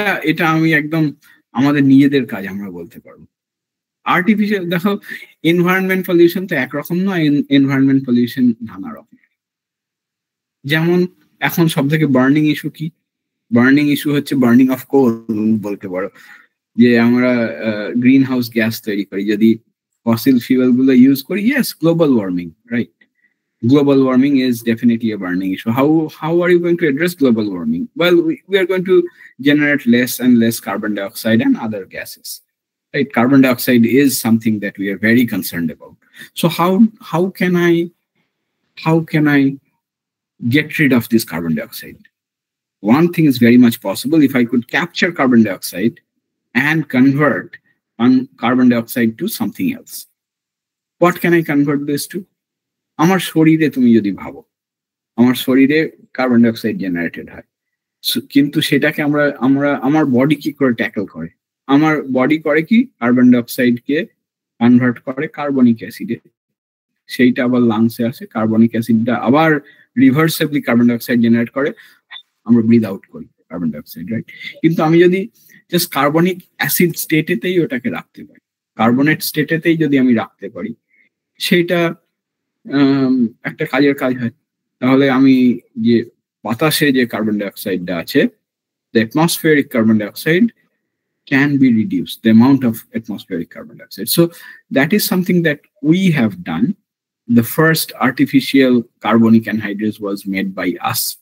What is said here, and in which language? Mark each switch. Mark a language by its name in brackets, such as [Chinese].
[Bangla] এটা আমি একদম আমাদের নিজেদের কাজ আমরা বলতে পারবো। আর্টিফিশিয়াল, দেখো এনভায়রনমেন্ট পলিউশন তো একরকম নয়, এনভায়রনমেন্ট পলিউশন নানা রকম। যেমন এখন সব থেকে বার্নিং ইস্যু কি? বার্নিং ইস্যু হচ্ছে বার্নিং অফ কোল বলতে পারো, যে আমরা গ্রিন হাউস গ্যাস তৈরি করি যদি ফসিল ফিউয়েল গুলো ইউজ করি। [English] Yes, global warming, right? Global warming is definitely a burning issue. How are you going to address global warming? Well, we are going to generate less and less carbon dioxide and other gases. Right? Carbon dioxide is something that we are very concerned about. So how can I get rid of this carbon dioxide? One thing is very much possible. If I could capture carbon dioxide and convert carbon dioxide to something else. What can I convert this to? [Bangla] আমার শরীরে তুমি যদি ভাবো, আমার শরীরে carbon dioxide generated হয়, কিন্তু সেটাকে আমার বডি কি করে ট্যাকল করে? আমার বডি করে কি, কার্বন ডাইঅক্সাইডকে কনভার্ট করে কার্বনিক অ্যাসিডে, সেইটা আবার লাংসে আসে, কার্বনিক অ্যাসিডটা আবার রিভার্সিবলি কার্বন ডাইঅক্সাইড জেনারেট করে, আমরা ব্রিথ আউট করি কার্বন ডাইঅক্সাইড, রাইট? কিন্তু আমি যদি জাস্ট কার্বনিক অ্যাসিড স্টেটেতেই ওটাকে রাখতে পারি, কার্বনেট স্টেটেতেই যদি আমি রাখতে পারি, সেইটা একটা কাজের কাজ হয়। তাহলে আমি যে বাতাসে যে কার্বন ডাইঅক্সাইডটা আছে, [English] the atmospheric carbon dioxide can be reduced, the amount of atmospheric carbon dioxide. So that is something that we have done. The first artificial carbonic anhydrous was made by us.